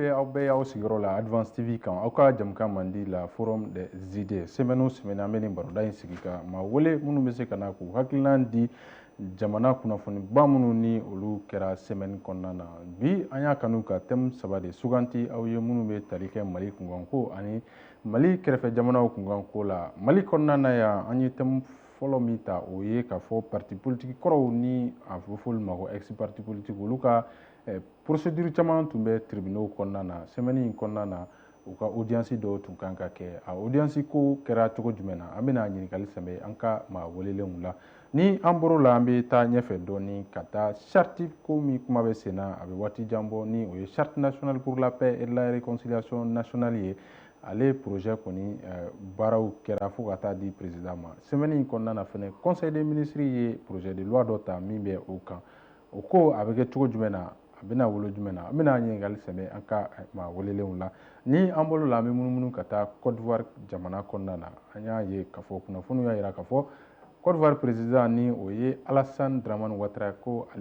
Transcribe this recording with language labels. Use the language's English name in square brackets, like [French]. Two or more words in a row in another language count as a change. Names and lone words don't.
[Bambara] bɛɛ y'aw sigiyɔrɔ la Advance TV kan aw ka jamukan man di la Forum des idées semaine o semaine an bɛ nin baroda in sigi ka maa wele minnu bɛ se ka na k'u hakilina di jamana kunnafoniba minnu ni olu kɛra semaine kɔnɔna na bi an y'a kanu ka thème 3 de suganti aw ye minnu bɛ tali kɛ Mali kunkanko ani Mali kɛrɛfɛ jamanaw kunkanko la Mali kɔnɔna na yan an ye thème fɔlɔ min ta o ye k'a fɔ [French] parti politique [Bambara] kɔrɔw ni a bɛ fɔ olu ma ko ex [French] parti politique [Bambara] olu ka procédure caman tun bɛ tribunaux kɔnɔna na semaine in kɔnɔna na u ka audience dɔw tun kan ka kɛ a audience ko kɛra cogo jumɛn na an bɛna ɲininkali sɛmɛ an ka maa welelenw la ni an bɔr'o la an bɛ taa ɲɛfɛ dɔɔni ka taa charte ko min kuma bɛ sen na a bɛ waati jan bɔ ni o ye [French] charte nationale pour la paix et la réconciliation nationale [Bambara] ye ale projet kɔni baaraw kɛra fo ka taa di président ma semaine in kɔnɔna na fɛnɛ [French] conseil des ministres [Bambara] ye [French] projet de loi [Bambara] dɔ ta min bɛ o kan o ko a bɛ kɛ cogo jumɛn na a bɛna wolo jumɛn na an bɛna ɲininkali sɛmɛ an ka maa welelenw la ni an bolo la an bɛ munumunu ka taa Côte d'Ivoire jamana kɔnɔna na an y'a ye k'a fɔ kunnafoniw y'a jira k'a fɔ Côte d'Ivoire président ni o ye Alassane Dramane Ouattara ko ale